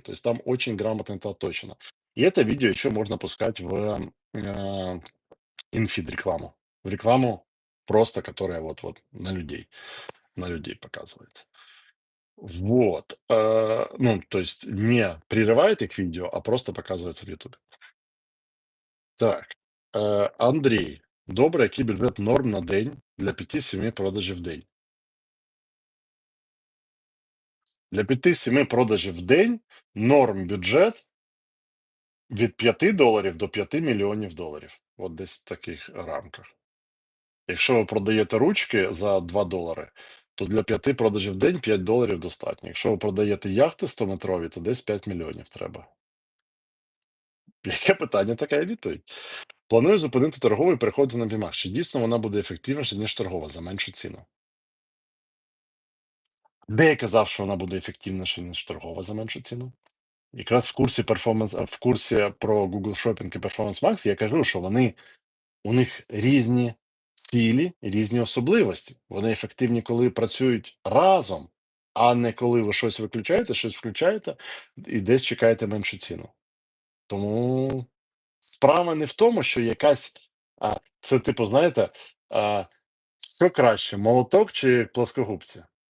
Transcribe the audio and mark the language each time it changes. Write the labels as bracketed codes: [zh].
[ru] То есть там очень грамотно это отточено. И это видео еще можно пускать в инфид рекламу. В рекламу просто, которая вот на людей показывается. Вот. Ну, то есть не прерывает их видео, а просто показывается в "Ютубе". Так, Андрей. [uk] Добрий, який бюджет норм на день для 5-7 продажів в день? Для 5-7 продажів в день норм бюджет від $5 до $5 мільйонів. От десь в таких рамках. Якщо ви продаєте ручки за $2, то для 5 продажів в день $5 достатньо. Якщо ви продаєте яхти 100-метрові, то десь 5 мільйонів треба. Яке питання, така і відповідь. Планую зупинити торгову і переходити на BMAX. Чи дійсно вона буде ефективніша, ніж торгова за меншу ціну? Де я казав, що вона буде ефективніша, ніж торгова за меншу ціну? Якраз в курсі про Google Shopping і Performance Max я кажу, що у них різні цілі, різні особливості. Вони ефективні, коли працюють разом, а не коли ви щось виключаєте, щось включаєте і десь чекаєте меншу ціну. Тому справа не в тому, що якась, це типу, знаєте, а, що краще, молоток чи плоскогубці?